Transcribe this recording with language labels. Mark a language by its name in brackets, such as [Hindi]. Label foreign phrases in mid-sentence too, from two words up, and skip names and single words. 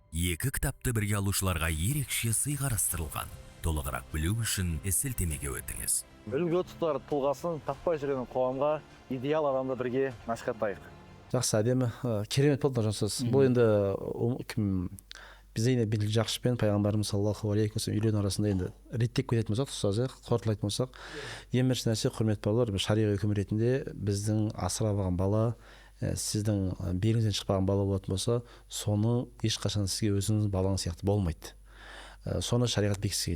[Kazakh] Екі кітапты бірге алушыларға ерекше сый қарастырылған. Толығырақ білу үшін сілтемеге өтіңіз. Үлгі тұтар тұлғасын таппай жүрген қоғамға идеал адамды бірге насихаттайық. Жақсы, әдемі, керемет болды Нұржансыз. Бұл енді кім Зейнеп бинт Жахшпен пайғамбарымыз [Arabic] صلى الله عليه وسلم [Kazakh] үйлену арасында енді реттеп кететін болсақ, ұстаз, қорытылайтын болсақ, ең бірінші нәрсе, құрметті бауырлар, шариғи үкім ретінде біздің асырап алған бала, сіздің беліңізден шықпаған бала болатын болса, соны ешқашан сізге өзіңіз балаңыз сияқты болмайды. Соны шариғат бекіткен.